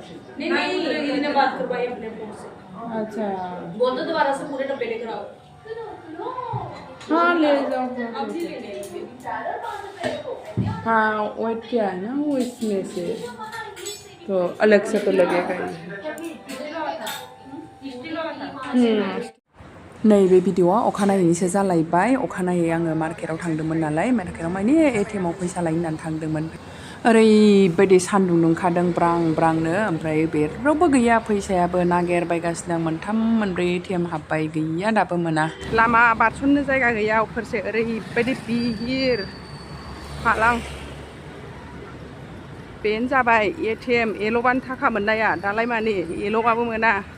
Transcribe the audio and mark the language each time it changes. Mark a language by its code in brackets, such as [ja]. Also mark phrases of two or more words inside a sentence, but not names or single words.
[hi] नहीं दीदी ने बात करवाई अपने फोन से अच्छा बोल दो दोबारा से पूरे डब्बे लेकर आओ हाँ ले जाओ अभी लेने हाँ वेट किया है ना वो इसमें से तो अलग से तो लगेगा [brx] नैबे भिडिअआ अखानायैसो जालायबाय अखानायै आङो मार्केटाव थांदोंमोन नालाय मार्केटाव माने एटिएमाव फैसा लायनो होननानै थांदोंमोन ओरैबायदि सान्दुं दुंखादों ब्रां ब्रांनो ओमफ्राय बेरावबो गैया फैसायाबो नागिरबायगासिनो आं मोनथाम मोनब्रै एटिएम हाबबाय गैया दाबो मोना लामा बारस'नो जायगा गैया अफोरसे ओरैबायदि बिहिर हालां बेनो जाबाय एटिएम एल'बानो थाखा मोननाया दालाय मानि एल'बाबो मोना